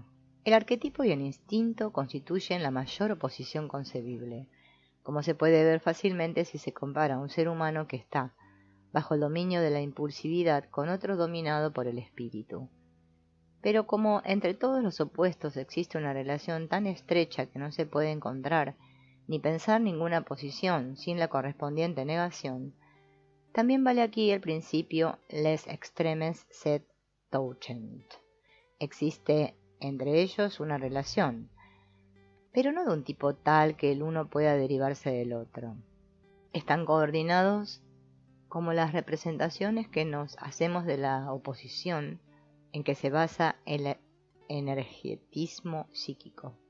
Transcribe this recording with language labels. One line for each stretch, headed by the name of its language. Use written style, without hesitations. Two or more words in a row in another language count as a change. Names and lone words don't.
Spanish: El arquetipo y el instinto constituyen la mayor oposición concebible, como se puede ver fácilmente si se compara a un ser humano que está bajo el dominio de la impulsividad con otro dominado por el espíritu. Pero como entre todos los opuestos existe una relación tan estrecha que no se puede encontrar ni pensar ninguna posición sin la correspondiente negación, también vale aquí el principio
French: les extremes sed touchent.
Spanish: Existe entre ellos una relación, pero no de un tipo tal que el uno pueda derivarse del otro. Están coordinados como las representaciones que nos hacemos de la oposición en que se basa el energetismo psíquico.